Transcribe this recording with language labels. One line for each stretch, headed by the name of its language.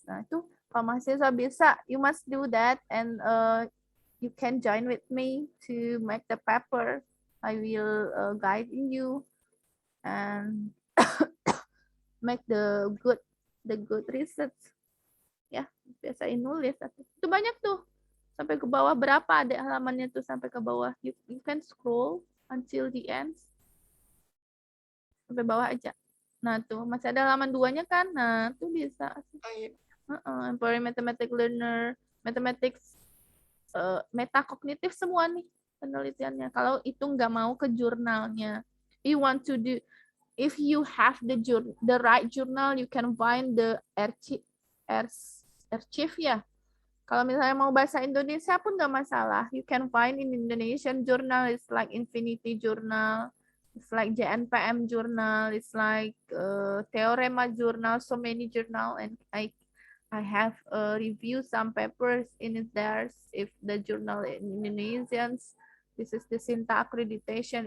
Indonesian: Nah itu kalau mahasiswa bisa,
English: you must do that and you can join with me to make the paper. I will guide you and make the good research.
Indonesian: Ya, biasain nulis. Itu banyak tuh. Sampai ke bawah berapa ada halamannya tuh sampai ke bawah.
English: You can scroll until the end.
Indonesian: Sampai bawah aja. Nah, tuh masih ada halaman 2-nya kan? Nah, tuh bisa. Oh, iya. Empowering mathematics learner, mathematics, metacognitive semua nih penelitiannya. Kalau itu nggak mau ke jurnalnya,
English: you want to do, if you have the right journal, you can find the archive ya.
Indonesian: Kalau misalnya mau bahasa Indonesia pun nggak masalah.
English: You can find in Indonesian journal, it's like Infinity Journal, it's like JNPM Journal, it's like Theorema Journal, so many journal, and I have review some papers in there. If the journal in Indonesians, this is the Sinta accreditation.